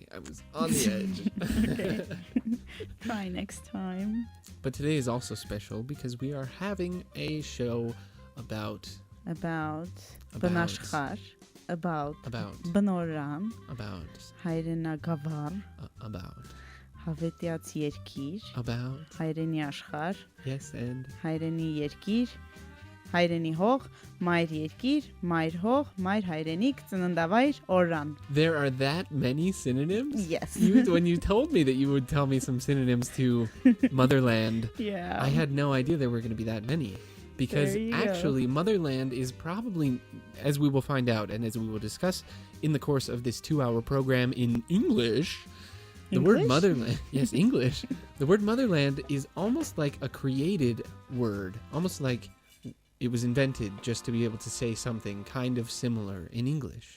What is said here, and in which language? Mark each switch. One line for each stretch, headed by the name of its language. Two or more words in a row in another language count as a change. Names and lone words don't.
English: I was on the edge. Okay. Try next time. But today is also special because we are having a show about Banashkar, about Banoran, about
Armenian: Հայրենագավառ,
English: about
Armenian: Հավետյաց երկիր,
English: about
Armenian: Հայրենի աշխարհ,
English: yes, and
Armenian: Հայրենի երկիր, Հայրենի հող, Մայր երկիր, Մայր հող, Մայր հայրենիք, Ծննդավայր օրրան.
English: There are that many synonyms? Yes. When you told me that you would tell me some synonyms to motherland, I had no idea there were going to be that many. Because actually, motherland is probably, as we will find out and as we will discuss in the course of this 2-hour program in English, the word motherland, yes, English, the word motherland is almost like a created word, almost like it was invented just to be able to say something kind of similar in English.